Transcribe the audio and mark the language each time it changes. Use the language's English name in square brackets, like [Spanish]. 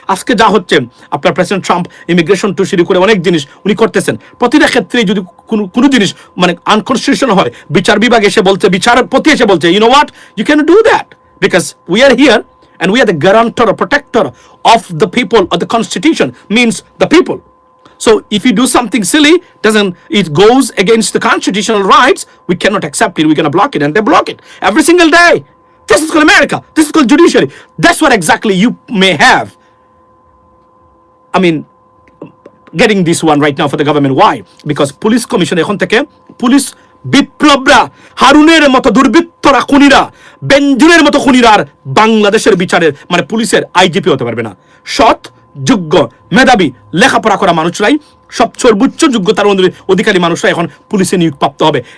[Bangla] আজকে যা হচ্ছে আপনার প্রেসিডেন্ট ট্রাম্প ইমিগ্রেশন টু শুরু করে অনেক জিনিস উনি করতেছেন। প্রতিটা ক্ষেত্রেই যদি কোনো জিনিস মানে আনকনস্টিটিউশনাল হয়, বিচার বিভাগ এসে বলছে, [English] বিচারপতি এসে বলছে, you know what, you can do that because we are here and we are the guarantor or protector of the people, or the constitution means the people. So if you do something silly, it goes against the constitutional rights, we cannot accept it, we're going to block it, and they block it every single day. This is called America, this is called judiciary. That's what exactly you may have, I mean, getting this one right now for the government. Why? Because police commission [Bangla] এখন থেকে police বিপ্লবরা, হারুনের মতো দুর্বৃত্তরা, খুনিরা, বেঞ্জুনের মতো খুনিরা আর বাংলাদেশের বিচারের মানে পুলিশের আইজিপি হতে পারবে না। সৎ, যোগ্য, মেধাবী, লেখাপড়া করা মানুষরাই, সব সর্বোচ্চ যোগ্যতার অধিকারী মানুষরা এখন পুলিশে নিয়োগ প্রাপ্ত হবে।